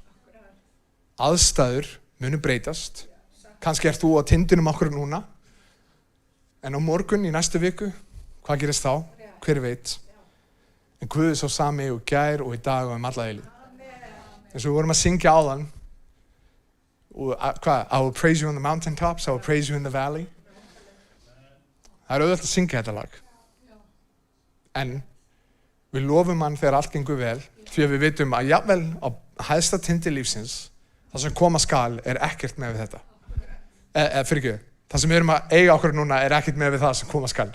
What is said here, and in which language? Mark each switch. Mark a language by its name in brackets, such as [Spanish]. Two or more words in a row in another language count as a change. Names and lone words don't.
[Icelandic] Aðstæður munu breytast. Kannski ert þú á tindinum okkur núna, en á morgun í næstu viku, hvað gerist þá? Hver veit? En Guð er sá sami og gær og í dag og alla eilífð. Eins og við vorum að syngja áðan, [English] I will praise you on the mountaintops, I will praise you in the valley. [Icelandic] Það er auðvitað að syngja þetta lag. En við lofum hann þegar allt gengur vel, því að við vitum að jafnvel á hæsta tindi lífsins, það sem koma skal er ekkert með við þetta. Það sem við erum að eiga okkur núna er ekkert með við það sem koma skal.